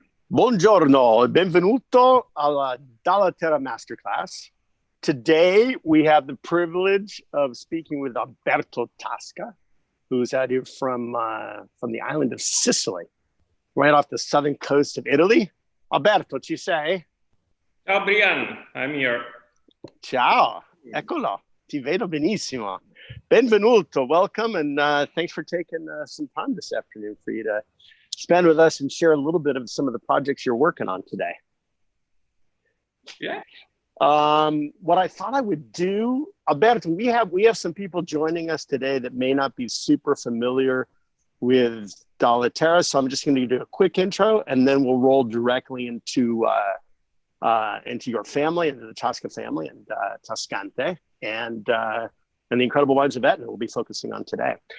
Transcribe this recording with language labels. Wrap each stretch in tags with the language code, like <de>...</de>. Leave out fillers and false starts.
<it>Buongiorno e benvenuto alla Dalla Terra Masterclass.</it> <en>Today, we have the privilege of speaking with Alberto Tasca, who's out here from the island of Sicily, right off the southern coast of Italy.</en> <it>Alberto, ci sei?</it> <en>Ciao Brian, I'm here.</en> <it>Ciao, eccolo, ti vedo benissimo.</it> <en>Benvenuto, welcome, and thanks for taking some time this afternoon for you to spend with us and share a little bit of some of the projects you're working on today. Yeah. What I thought I would do, Alberto, we have some people joining us today that may not be super familiar with Dalla Terra, so I'm just going to do a quick intro, and then we'll roll directly into your family, into the Tasca family and Tascante, and the incredible wines of Etna we'll be focusing on today.</en>